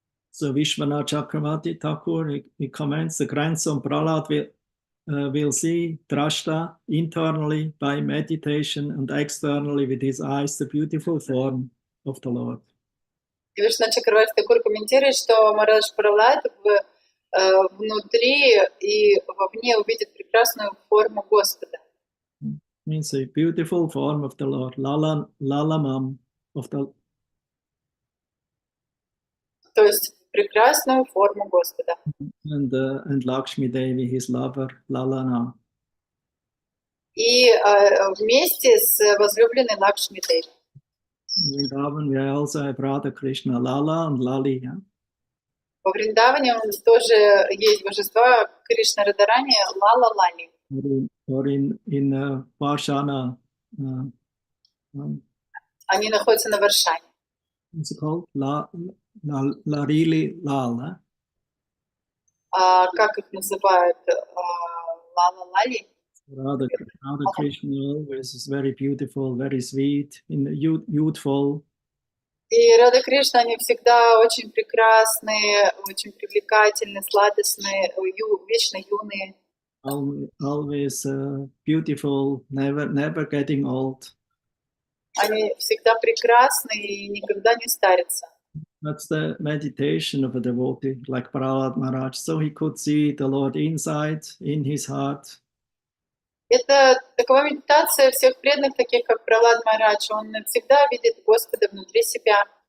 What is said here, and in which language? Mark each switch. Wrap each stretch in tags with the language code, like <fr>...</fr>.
<en>So Vishwanath Chakravarti Thakur, he comments, the grandson Prahlad will see Drashta internally by meditation and externally with his eyes the beautiful form of the Lord.</en> <ru>И Вишванат Чакраварти Тхакур комментирует, что Махарадж Пралад внутри и вовне увидит прекрасную форму Господа.</ru> <en>Means a beautiful form of the Lord, Lalamam of the.</en> <ru>То есть прекрасную форму Господа.</ru> <en>And Lakshmi Devi, his lover, Lalana.</en> <ru>И вместе с возлюбленной Лакшми Деви.</ru> <en>Vrindavan, we also have Radha Krishna, Lala and Lali. Yeah?</en> <ru>Во Вриндаване тоже есть божества Кришна Радарани, Лала Лали.</ru> <en>Or in Varshana.</en> <ru>Они находятся на Варшане.</ru> <en>What's it called? Larili Lal.</en> <ru>Как их называют? Лала Лали?</ru> <en>Radha Krishna always is very beautiful, very sweet, youthful.</en> <ru>И Рада Кришна, они всегда очень прекрасные, очень привлекательные, сладостные, вечно юные.</ru> <en>Always beautiful, never getting old.</en> <ru>Они всегда прекрасны и никогда не старятся.</ru> <en>That's the meditation of a devotee, like Prahlad Maharaj. So he could see the Lord inside, in his heart.</en> <ru>Это такова медитация всех преданных, таких как Пралад Махарадж. Он всегда видит Господа внутри себя.</ru>